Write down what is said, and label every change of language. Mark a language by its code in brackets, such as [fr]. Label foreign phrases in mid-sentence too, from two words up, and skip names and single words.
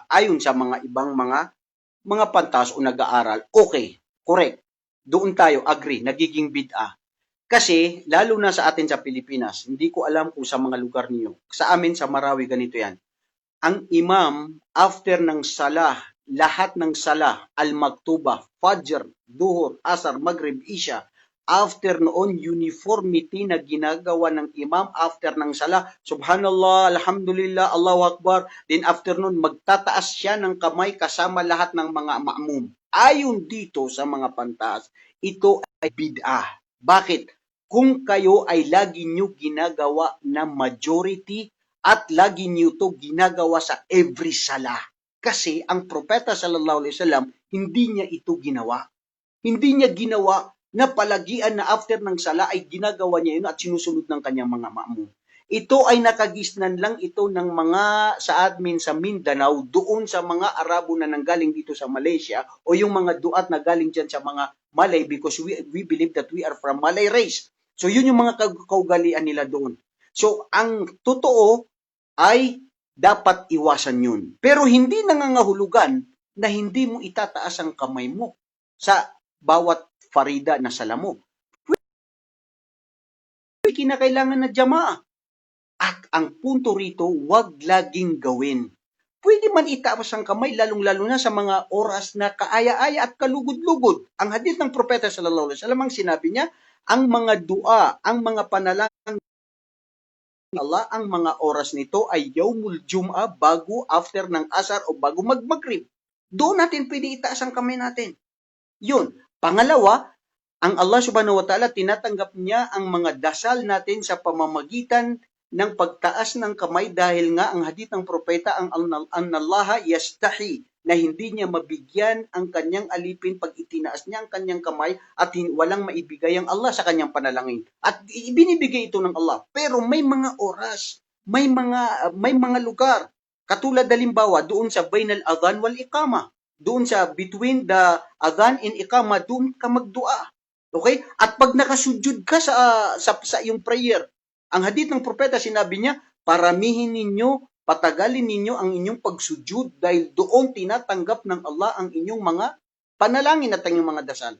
[tl] Ayon sa mga ibang mga pantas o nag-aaral, [en] okay, correct. [tl] Doon tayo, agree, nagiging bid'a. Kasi, lalo na sa atin sa Pilipinas, hindi ko alam kung sa mga lugar niyo. Sa amin, sa Marawi, ganito yan. Ang imam, after ng salah, lahat ng salah, [ar] al-maktuba, fajr, duhur, asar, maghrib, isya, [tl] after noon, uniformity na ginagawa ng imam after ng salah. [ar] Subhanallah, alhamdulillah, Allahu Akbar. [tl] Then after noon, magtataas siya ng kamay kasama lahat ng mga ma'mum. Ayon dito sa mga pantas, ito ay bid'ah. Bakit? Kung kayo ay lagi nyo ginagawa na majority at lagi nyo to ginagawa sa every salah. Kasi ang propeta [ar] sallallahu alaihi wasallam, [tl] hindi niya ito ginawa. Hindi niya ginawa na palagian na after ng sala ay ginagawa niya yun at sinusunod ng kanyang mga ma'mum. Ito ay nakagisnan lang ito ng mga sa admin sa Mindanao doon sa mga Arabo na nanggaling dito sa Malaysia o yung mga duat na galing dyan sa mga Malay [en] because we believe that we are from Malay race. [tl] So yun yung mga kaugalian nila doon. So ang totoo ay dapat iwasan yun. Pero hindi nangangahulugan na hindi mo itataas ang kamay mo sa bawat farida na sala mo. Kinakailangan na jamaa. At ang punto rito, wag laging gawin. Pwede man itaas ang kamay, lalong-lalo na sa mga oras na kaaya-aya at kalugod-lugod. Ang hadith ng Propeta [ar] sallallahu alaihi wasallam [tl] ang sinabi niya, ang mga dua, ang mga panalangin Allah, ang mga oras nito ay [ar] Yawmul Jum'a [tl] bago after ng asar o bago magmagrib. Doon natin pwede itaas ang kamay natin. Yun. Pangalawa, ang Allah [ar] subhanahu wa ta'ala, [tl] tinatanggap niya ang mga dasal natin sa pamamagitan ng pagtaas ng kamay dahil nga ang hadith ng propeta ang [ar] annallaha yastahi [tl] na hindi niya mabigyan ang kanyang alipin pag itinaas niya ang kanyang kamay at walang maibigay ang Allah sa kanyang panalangin. At ibinibigay ito ng Allah. Pero may mga oras, may mga lugar. Katulad halimbawa doon sa [ar] bainal adhan wal iqama. [tl] Doon sa [en] between the adhan and iqama, [tl] doon ka magdua. Okay? At pag nakasujud ka sa iyong prayer, ang hadith ng propeta sinabi niya, paramihin ninyo, patagalin ninyo ang inyong pagsujud dahil doon tinatanggap ng Allah ang inyong mga panalangin at ang inyong mga dasal.